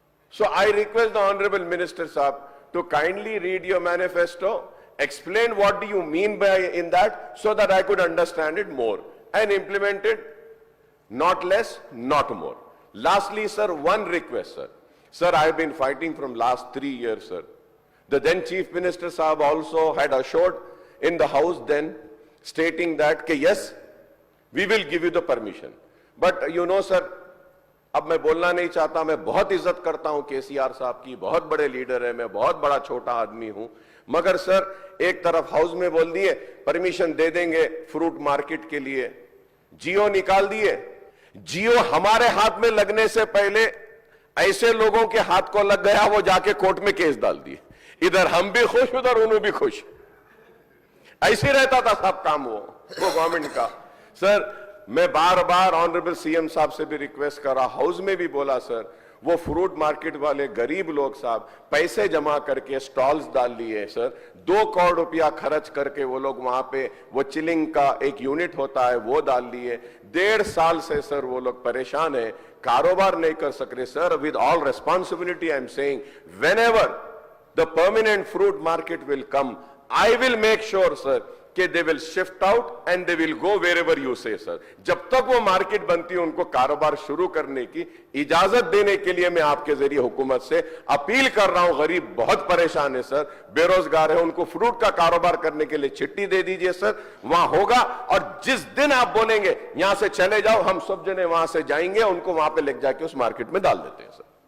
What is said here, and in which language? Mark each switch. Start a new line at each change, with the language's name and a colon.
English: So I request the Honorable Minister Saab to kindly read your manifesto, explain what do you mean by in that, so that I could understand it more and implement it, not less, not more. Lastly, sir, one request, sir. Sir, I have been fighting from last 3 years, sir. The then Chief Minister Saab also had assured in the House then, stating that, yes, we will give you the permission.
Hindi: But sir, अब मैं बोलना नहीं चाहता, मैं बहुत इज्जत करता हूं केसीआर साहब की, बहुत बड़े लीडर है, मैं बहुत बड़ा छोटा आदमी हूं, मगर सर एक तरफ हाउस में बोल दिए परमिशन दे देंगे फ्रूट मार्केट के लिए, जियो निकाल दिए। जियो हमारे हाथ में लगने से पहले ऐसे लोगों के हाथ को लग गया, वो जाके कोर्ट में केस डाल दिए। इधर हम भी खुश, उधर उन्हों भी खुश। ऐसे रहता था सब काम वो गवर्नमेंट का। सर, मैं बार बार ऑनरेबल सीएम साहब से भी रिक्वेस्ट करा, हाउस में भी बोला, सर वो फ्रूट मार्केट वाले गरीब लोग साहब पैसे जमा करके स्टॉल्स डाल लिए सर, 2 करोड़ रुपया खर्च करके वो लोग वहां पे वो चिलिंग का एक यूनिट होता है वो डाल लिए। 1.5 साल से सर वो लोग परेशान है, कारोबार नहीं कर सक रहे।
English: Sir, with all responsibility I am saying, whenever the permanent fruit market will come, I will make sure, sir, कि they will shift out and they will go wherever you say, sir.
Hindi: जब तक वो market बनती है उनको कारोबार शुरू करने की इजाजत देने के लिए मैं आपके जरिए हुकूमत से अपील कर रहा हूं। गरीब बहुत परेशान है सर, बेरोजगार है, उनको फ्रूट का कारोबार करने के लिए चिट्ठी दे दीजिए सर, वहां होगा। और जिस दिन आप बोलेंगे यहां से चले जाओ, हम सब जने वहां से जाएंगे, उनको वहां पे लेके जाके उस मार्केट में डाल देते हैं सर।